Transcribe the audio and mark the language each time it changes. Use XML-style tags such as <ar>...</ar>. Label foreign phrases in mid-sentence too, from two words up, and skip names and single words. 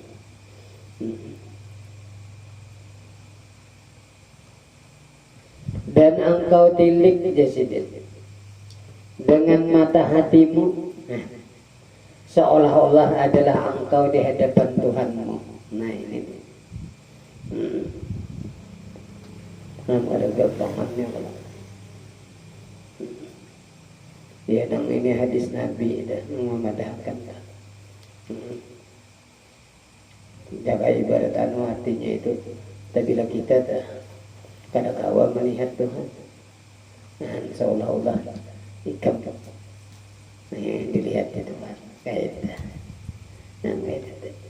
<id>Dan engkau tilik jasidin dengan mata hatimu, seolah-olah adalah engkau di hadapan Tuhanmu.</id> <bjn>Nah ini ada gampangannya kalau ya nang ini hadis Nabi dan memadahkan jaga ibarat anu artinya itu apabila kita kada kawa melihat Tuhan, nah, seolah-olah ikam yang dilihat itu Tuhan kayak itu, nah kayak itu.</bjn>